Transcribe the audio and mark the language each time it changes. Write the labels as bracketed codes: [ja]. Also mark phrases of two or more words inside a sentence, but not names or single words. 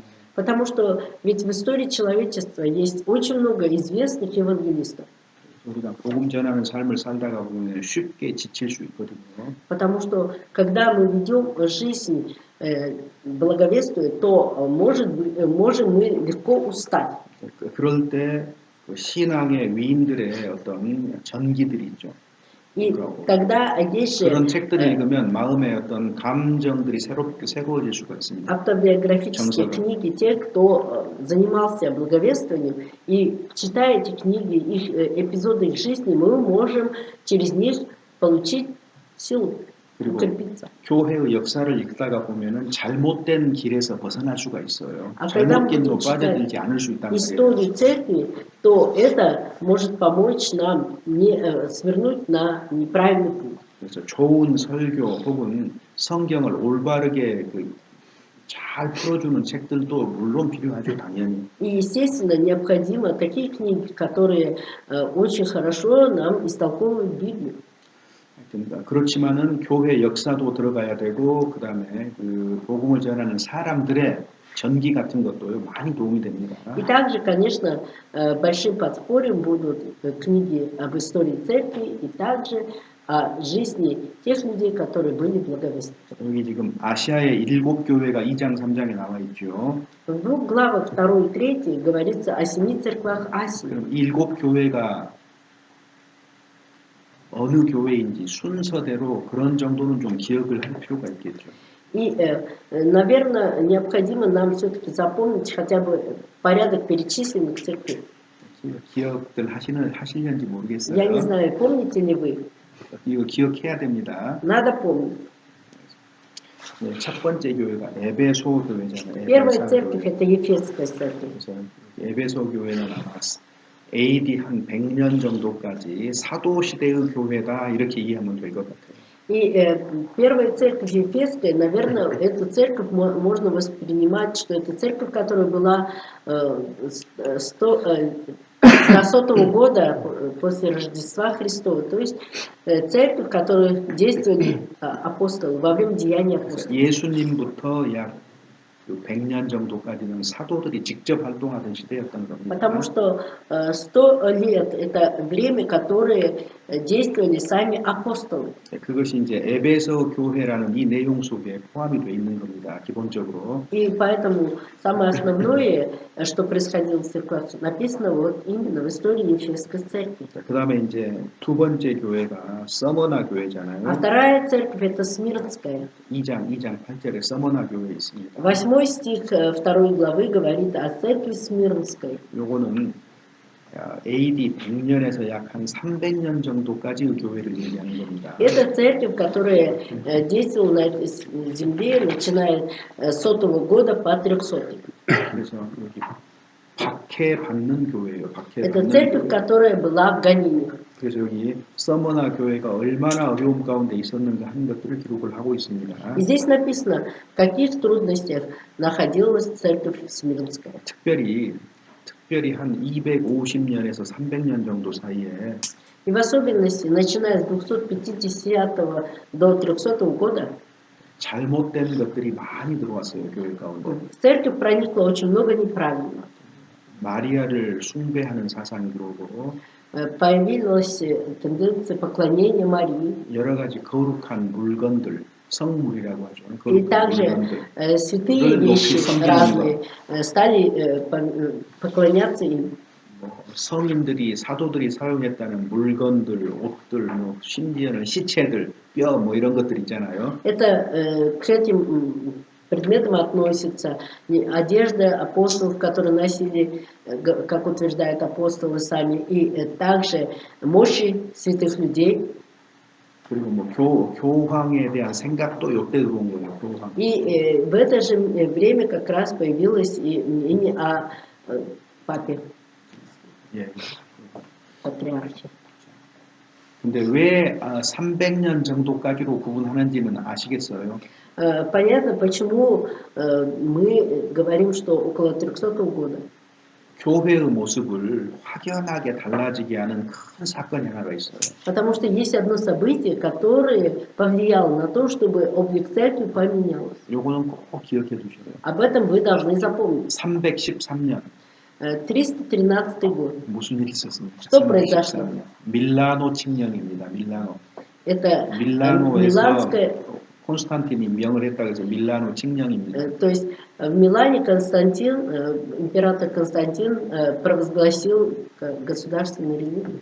[ru] Потому что ведь в истории человечества есть очень много известных евангелистов. [ko] 우리가 복음 전하는 삶을 살다가 보면 쉽게 지칠 수 있거든요. [ru] Потому что когда мы ведем жизнь благовествуя, то можем мы легко устать. [ko] 그럴 때 신앙의 위인들의 어떤 전기들이 있죠. [ru] И тогда есть же [ko] 그런 책들을 읽으면 마음의 어떤 감정들이 새로워질 수가 있습니다. [ru] автобиографические книги тех, кто занимался благовествованием, и читая эти книги, их эпизоды их жизни, мы можем через них получить силу, укрепиться. [ko] 교회의 역사를 읽다가 보면은 잘못된 길에서 벗어날 수가 있어요. [ru] А когда мы [ko] 잘못된 길로 [ru] будем [ko] 빠져들지 [ru] читать [ko] 않을 수 있다는 [ru] историю [ko] 말이에요. [ru] церкви, то это может помочь нам не свернуть на неправильный путь. [ko] 그래서 좋은 설교 혹은 성경을 올바르게 잘 풀어주는 책들도 물론 필요하죠, 당연히. [ru] И, естественно, необходимо такие книги, которые очень хорошо нам истолковывают Библию. [ko] 그렇지만은 교회 역사도 들어가야 되고 그다음에 그 복음을 전하는 사람들의 전기 같은 것도 많이 도움이 됩니다. [ru] И также, конечно, большим подспорьем будут книги об истории церкви и также о жизни тех людей, которые были благовестниками. [ko] 여기 지금 아시아의 일곱 교회가 2장 3장에 나와 있죠. [ru] В двух главах 2 и 3 говорится о 7 церквах Асии. [ko] 그럼 일곱 교회가 어느 교회인지 순서대로 그런 정도는 좀 기억을 할 필요가 있겠죠. [ru] И, наверное, необходимо нам все-таки запомнить хотя бы порядок перечисленных церквей. [ko] 기억들 하실는지 [ru] Я не [ko] 모르겠어요. [ru] знаю, помните ли вы? [ko] 이거 기억해야 됩니다. [ru] Надо помнить. [ko] 네, 첫 번째 교회가 에베소 교회잖아요. [ru] Первая [ko] 에베소 [ru] церковь [ko] 교회. [ru] это Ефесская церковь. [ko] 그래서 에베소 교회는 아마 AD 한 100년 정도까지 사도 시대의 교회다 이렇게 이해하면 될 것 같아요. [ru] И первая церковь Ефесская, наверное, эту церковь можно воспринимать, что это церковь, которая была до 100-го года после Рождества Христова. То есть церковь, в которой действовали апостолы во время деяния апостолов. [ko] 예수님부터 약 100년 정도까지는 사도들이 직접 활동하던 시대였던 겁니다. [ru] Потому что 100 лет это время, которое действовали сами апостолы. [ko] 그것이 이제 에베소 교회라는 이 내용 속에 포함이 되어 있는 겁니다. 기본적으로. [ru] И поэтому самое основное, что происходило в церкви, написано вот именно в истории Ефесской церкви. [ko] 그다음에 이제 두 번째 교회가 서머나 교회잖아요. [ru] А вторая церковь это Смирнская. [ko] 2장 8절에 서머나 교회 있습니다. [ru] 8 стих 2 главы говорит о церкви Смирнской. [ko] 요거는 AD 100년에서 약 한 300년 정도까지의 교회를 얘기하는 겁니다. [ru] Это церковь, которая действовала на этой земле, начиная с 100-го года по 300-й. [ko] 그래서 여기 박해받는 교회예요. [ru] Это [ko] 박해받는 [ru] церковь, [ko] 교회. [ru] которая была в гонениях. [ko] 그래서 여기 서머나 교회가 얼마나 어려움 가운데 있었는가 하는 것들을 기록을 하고 있습니다. [ru] И здесь написано, в каких трудностях находилась церковь Смирнская. [ko] 특별히 한 250년에서 300년 정도 사이에 [ru] И в особенности, начиная с 250 до 300 года, [ko] 잘못된 것들이 많이 들어왔어요. 교회 가운데. [ru] в церковь проникло очень много неправильного. [ko] 마리아를 숭배하는 사상이 들어오고 [ru] Появилась тенденция поклонения Марии. [ko] 여러 가지 거룩한 물건들, 성물이라고 하죠. [ru] И [ko] 거룩한 [ru] также [ko] 물건들. [ru] святые вещи разные стали поклоняться им. [ko] 성인들이 사도들이 사용했다는 물건들, 옷들, 심지어는 시체들, 뼈 이런 것들 있잖아요. [ru] Это к этим предметам относится одежда апостолов, которые носили, как утверждают апостолы сами, и также мощи святых людей. [ko] 그리고 교황에 대한 생각도 이때 들어온 거예요. 교황. [ru] И в это же время как раз появилось и мнение о папе, [ko] 예. [ru] патриархе. [ko] 근데 왜 300년 정도까지로 구분하는지는 아시겠어요? [ru] Понятно, почему мы говорим, что около 300 года. [ko] 교회의 모습을 확연하게 달라지게 하는 큰 사건이 하나가 있어요. [ru] Потому что есть одно событие, которое повлияло на то, чтобы облик церкви поменялся. [ko] 요거는 꼭 기억해 두셔야 돼요. [ru] Об этом вы должны запомнить. [ko] 313년 [ru] 313 год. [ko] 무슨 일이 있었습니까? [ru] Что произошло? [ko] 밀라노 칙령입니다. 밀라노. [ru] Это [ko] 밀라노에서 [ru] Миланская, [ko] 콘스탄틴이 명을 했다고 해서 밀라노 칙령입니다. [ru] то есть в Милане Константин, император Константин провозгласил государственную религию.